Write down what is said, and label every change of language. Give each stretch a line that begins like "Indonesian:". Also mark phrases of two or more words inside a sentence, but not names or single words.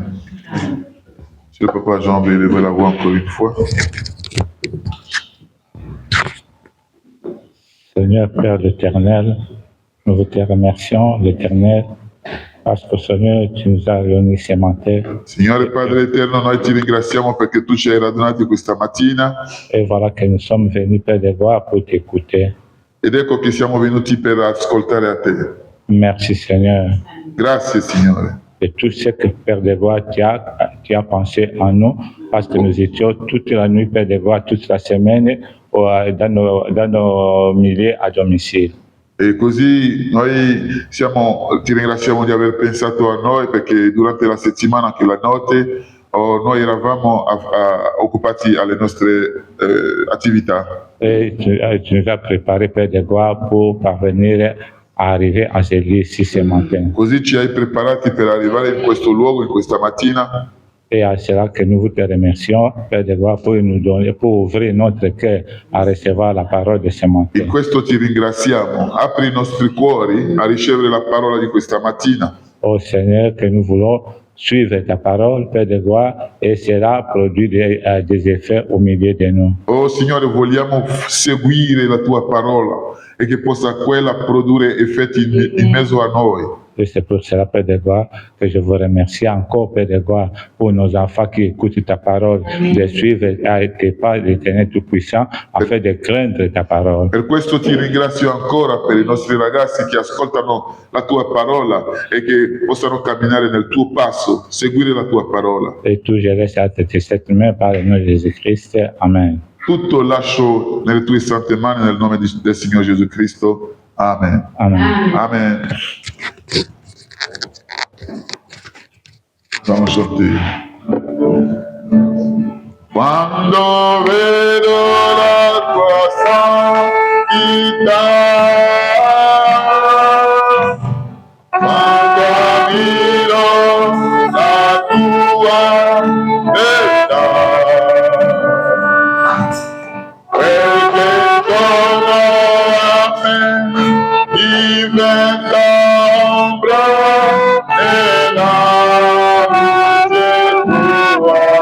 French: Si le papa Jean veut élever la voix encore une fois. Seigneur Père éternel, nous te remercions, l'Éternel, parce que Seigneur, tu nous as réunis ce matin.
Italian: Signore Padre Eterno, noi ti ringraziamo perché tu ci hai radunati questa mattina.
French: Et voilà que nous sommes venus, Père de gloire, pour t'écouter.
Italian: Ed ecco che siamo venuti per ascoltare a te.
French: Merci Seigneur.
Italian: Grazie Signore.
French: Et tout ce que Père de gloire, tu as pensé en nous, parce que nous étions toute la nuit, Père de gloire, toute la semaine, dans nos milliers à domicile.
Italian: E così noi ti ringraziamo di aver pensato a noi perché durante la settimana, anche la notte, noi eravamo occupati alle nostre attività.
French: Et tu nous as préparé, Père de gloire, pour parvenir à arriver à ce lieu-ci ce matin.
Italian: Così ci hai preparati per arrivare in questo luogo, in questa mattina.
French: Et à cela que nous te remercions, Père de gloire, pour nous donner, pour ouvrir notre cœur à recevoir la parole de ce matin.
Italian: In questo ti ringraziamo. Apri i nostri cuori a ricevere la parola di questa mattina.
French: Oh Seigneur, que nous voulons suivre ta parole, Père de gloire, et cela produit des effets au milieu de nous.
Italian: Oh Signore, vogliamo seguire la tua parola e che possa quella produrre effetti in mezzo a noi.
French: Et c'est pour cela, Père de gloire, que je vous remercie encore, Père de gloire, pour nos enfants qui écoutent ta parole, de suivre tes pas, l'Éternel Tout-Puissant, afin de craindre ta parole.
Italian: Per questo ti ringrazio ancora per i nostri ragazzi che ascoltano la tua parola e che possano camminare nel tuo passo, seguire la tua parola.
French: Et tout, je laisse à tes saintes mains par le nom de Jésus-Christ. Amen.
Italian: Tutto lascio nelle tue sante mani nel nome del Signore Gesù Cristo. Amen. Amen.
French: Amen. Nous allons chanter.
Italian: Quando vedo la tua santità, quando ammiro la tua verità, quel che torno a me diventa ombra nella luce tua.